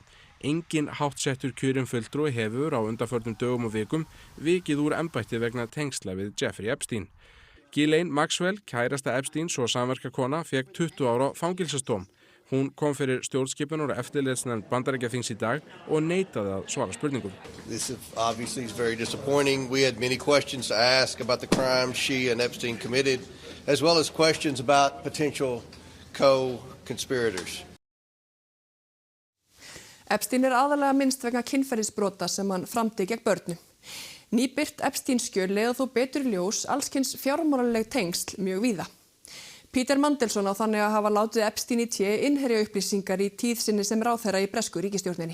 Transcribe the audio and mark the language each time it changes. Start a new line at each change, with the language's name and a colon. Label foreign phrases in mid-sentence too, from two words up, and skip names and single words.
Icelandic: Engin háttsettur kjörinn fulltrúi hefur á undanförnum dögum og vikum vikið úr embætti vegna tengsla við Jeffrey Epstein. Ghislaine Maxwell, kærasta Epsteins og samverkakona, fékk 20 ára fangelsisdóm. Hún kom fyrir stjórnskipunar og eftirlitsnefnd Bandaríkjaþings í dag og neitaði að svara spurningum.
English: This obviously is very disappointing. We had many questions to ask about the crimes she and Epstein committed, as well as questions about potential co-conspirators.
Icelandic: Epstein aðalega minnst vegna kynferðisbrota sem hann framdi gegn börnum. Nýbirt Epstein-skjöl leiða þó betur í ljós allskyns fjármálaleg tengsl mjög víða. Peter Mandelson á þannig að hafa látið Epstein í té innherja upplýsingar í tíð sinni sem ráðherra í bresku ríkisstjórninni.